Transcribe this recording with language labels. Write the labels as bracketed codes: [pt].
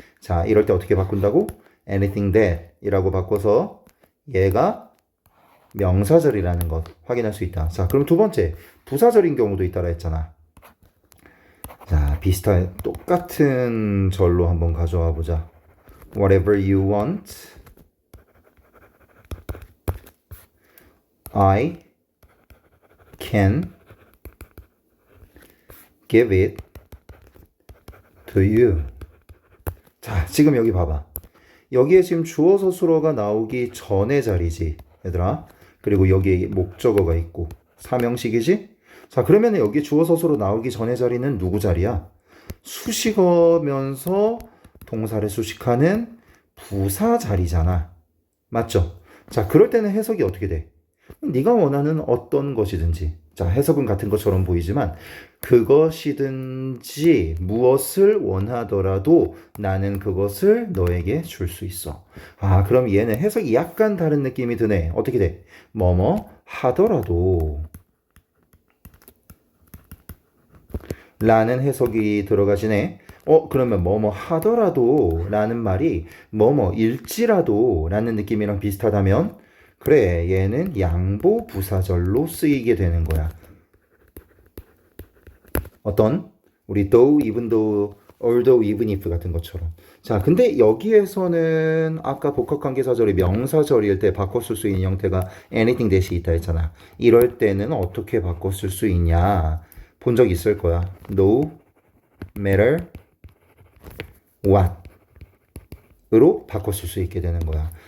[ko] 자, 이럴 때 어떻게 바꾼다고? [en] anything that [ko] 이라고 바꿔서 얘가 명사절이라는 것 확인할 수 있다. 자, 그럼 두 번째 부사절인 경우도 있다라 했잖아. 자, 비슷한 똑같은 절로 한번 가져와 보자. [en] Whatever you want, I can give it to you. [ko] 자, 지금 여기 봐봐. 여기에 지금 주어 서술어가 나오기 전의 자리지, 얘들아. 그리고 여기에 목적어가 있고 삼형식이지? 자, 그러면 여기 주어 서술어 나오기 전의 자리는 누구 자리야? 수식어면서 동사를 수식하는 부사 자리잖아. 맞죠? 자, 그럴 때는 해석이 어떻게 돼? 네가 원하는 어떤 것이든지. 자, 해석은 같은 것처럼 보이지만 그것이든지 무엇을 원하더라도 나는 그것을 너에게 줄 수 있어. 아, 그럼 얘는 해석이 약간 다른 느낌이 드네. 어떻게 돼? 뭐뭐 하더라도 라는 해석이 들어가지네. 그러면 뭐뭐 하더라도 라는 말이 뭐뭐 일지라도 라는 느낌이랑 비슷하다면 그래, 얘는 양보 부사절로 쓰이게 되는 거야. 어떤? 우리 though, even though, although, even if 같은 것처럼. 자, 근데 여기에서는 아까 복합관계사절이 명사절일 때 바꿔 쓸 수 있는 형태가 [en] anything that [ko] 이 있다 했잖아. 이럴 때는 어떻게 바꿔 쓸 수 있냐? 본 적 있을 거야. [en] No matter what [ko] 으로 바꿔 쓸 수 있게 되는 거야.